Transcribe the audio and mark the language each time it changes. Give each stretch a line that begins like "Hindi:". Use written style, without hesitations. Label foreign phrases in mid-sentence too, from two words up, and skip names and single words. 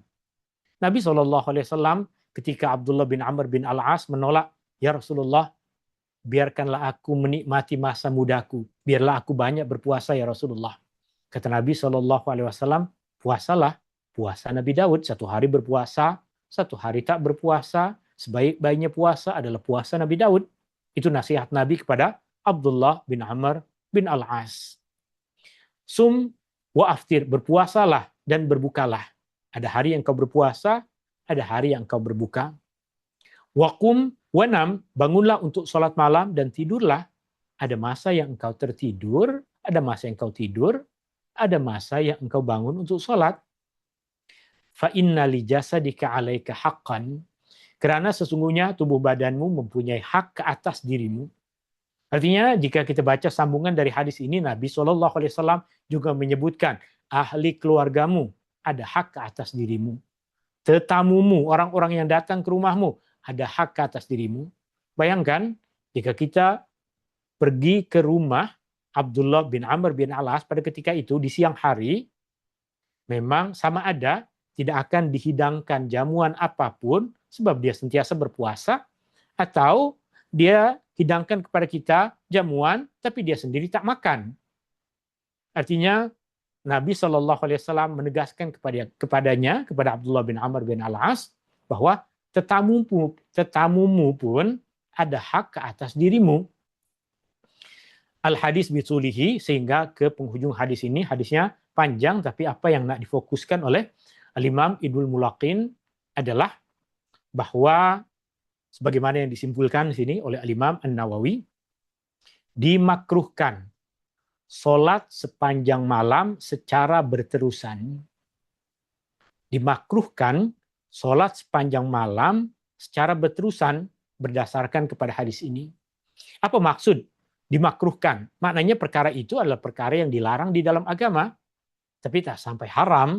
Malay: Nabi SAW ketika Abdullah bin Amr bin Al-As menolak,
Arabic: يا رسول الله,
Malay: biarkanlah aku menikmati masa mudaku, biarlah aku banyak berpuasa
Arabic: يا رسول الله.
Malay: Kata Nabi SAW, puasalah puasa Nabi Daud, 1 hari berpuasa, 1 hari tak berpuasa, sebaik-baiknya puasa adalah puasa Nabi Daud. Itu nasihat Nabi kepada Abdullah bin Amr bin Al-As.
Arabic: صم وأفطر,
Malay: berpuasalah dan berbukalah. Ada hari yang kau berpuasa, ada hari yang kau berbuka.
Arabic: وقم ونم,
Malay: bangunlah untuk sholat malam dan tidurlah. Ada masa yang engkau tertidur, ada masa yang engkau tidur, ada masa yang engkau bangun untuk sholat.
Arabic: فإن لجسدك عليك حقا,
Malay: karena sesungguhnya tubuh badanmu mempunyai hak ke atas dirimu. Artinya jika kita baca sambungan dari hadis ini, Nabi SAW juga menyebutkan ahli keluargamu, ada hak ke atas dirimu. Tetamumu, orang-orang yang datang ke rumahmu, ada hak ke atas dirimu. Bayangkan, jika kita pergi ke rumah Abdullah bin Amr bin Al-As pada ketika itu di siang hari, memang sama ada tidak akan dihidangkan jamuan apapun sebab dia sentiasa berpuasa, atau dia hidangkan kepada kita jamuan tapi dia sendiri tak makan. Artinya Nabi SAW menegaskan kepada Abdullah bin Amr bin Al-As bahwa tetamumu pun ada hak ke atas dirimu.
Arabic: الحديث بطوله,
Malay: sehingga ke penghujung hadis ini, hadisnya panjang, tapi apa yang nak difokuskan oleh Al-Imam Ibnul Mulaqin adalah bahwa sebagaimana yang disimpulkan di sini oleh Al-Imam An-Nawawi, dimakruhkan sholat sepanjang malam secara berterusan. Dimakruhkan sholat sepanjang malam secara berterusan berdasarkan kepada hadis ini. Apa maksud dimakruhkan? Maknanya perkara itu adalah perkara yang dilarang di dalam agama, tapi tak sampai haram.